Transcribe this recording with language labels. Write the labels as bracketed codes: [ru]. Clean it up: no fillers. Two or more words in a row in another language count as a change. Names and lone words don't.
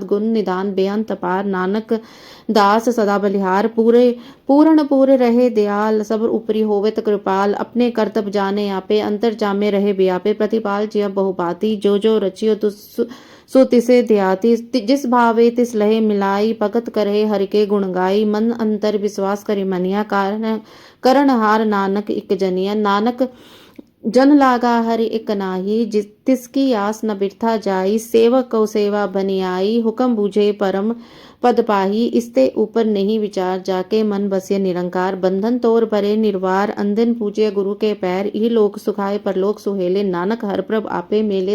[hi] गुण निदान बेअंत पार, नानक दास सदा बलिहार। पूर्ण पूरे रहे दयाल, सब ऊपरी होवेत कृपाल। अपने कर्तव्य जाने आपे, अंतर जामे रहे व्यापे। प्रतिपाल जिया बहुबाती, जो रचियो सो तिसे ध्याती। जिस भावे तिस लहे मिलाई, भगत करे हरि के गुण गाई। मन अंतर विश्वास करि मनिया, करण हार नानक इक जनिया। नानक जन लागा हरि एक नाही, तिसकी आस न बिरथा जाई। सेवक को सेवा बनी आई, हुक्म बूझे परम पद पाही। इसते ऊपर नहीं विचार, जाके मन बसिय निरंकार। बंधन तोर भरे निर्वार, अंधन पूजे गुरु के पैर। इह लोक सुखाए परलोक सुहेले, नानक हर प्रभ आपे मेले।